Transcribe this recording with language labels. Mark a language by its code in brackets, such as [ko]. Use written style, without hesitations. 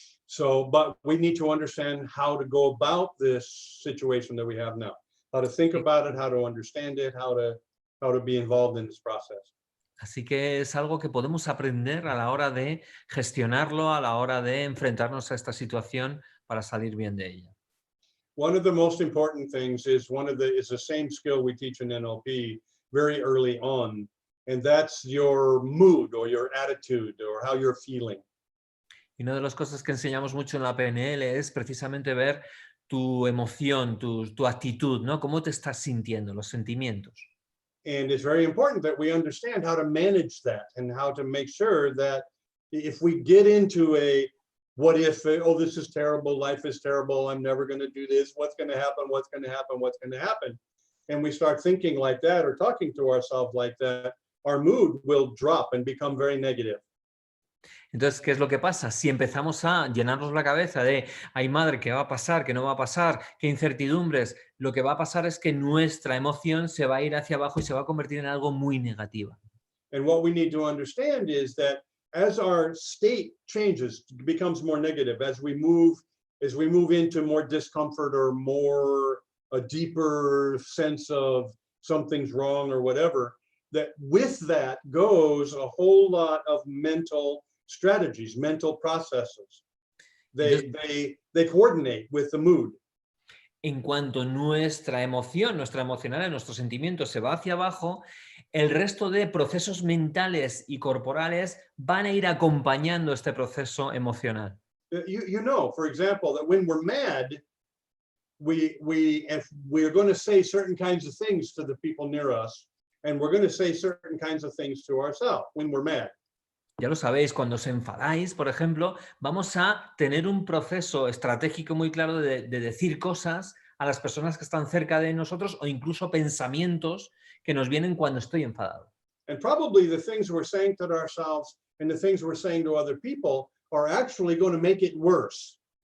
[en] So, but we need to understand how to go about this situation that we have now, how to think about it, how to understand it, how to be involved in this process. [es] Así que es algo que podemos aprender a la hora de gestionarlo, a la hora de enfrentarnos a esta situación para salir bien de ella. [en] One of the most important things is the same skill we teach in NLP very early on, and that's your mood or your attitude or how you're feeling. [es] Y una de las cosas que enseñamos mucho en la PNL es precisamente ver tu emoción, tu actitud, ¿no? Cómo te estás sintiendo, los sentimientos. [en] And it's very important that we understand how to manage that and how to make sure that if we get into a what if, oh, this is terrible, life is terrible, I'm never going to do this, what's going to happen, what's going to happen, what's going to happen, and we start thinking like that or talking to ourselves like that, our mood will drop and become very negative. [es] Entonces, ¿qué es lo que pasa? Si empezamos a llenarnos la cabeza de, ay madre, ¿qué va a pasar? ¿Qué no va a pasar? ¿Qué incertidumbres? Lo que va a pasar es que nuestra emoción se va a ir hacia abajo y se va a convertir en algo muy negativo. [en] And what we need to understand is that as our state changes, becomes more negative, as we move into more discomfort or more a deeper sense of something's wrong or whatever, that with that goes a whole lot of mental strategies, mental processes. They coordinate with the mood. [es] En cuanto nuestra emoción, nuestra emocional, nuestros sentimientos se va hacia abajo, el resto de procesos mentales y corporales van a ir acompañando este proceso emocional. [en] You know, for example, that when we're mad, if we're going to say certain kinds of things to the people near us, and we're going to say certain kinds of things to ourselves when we're mad. [es] Ya lo sabéis, cuando os enfadáis, por ejemplo, vamos a tener un proceso estratégico muy claro de decir cosas a las personas que están cerca de nosotros o incluso pensamientos que nos vienen cuando estoy enfadado. [en] And probably the things we're saying to ourselves and the things we're saying to other people are actually going to make it worse.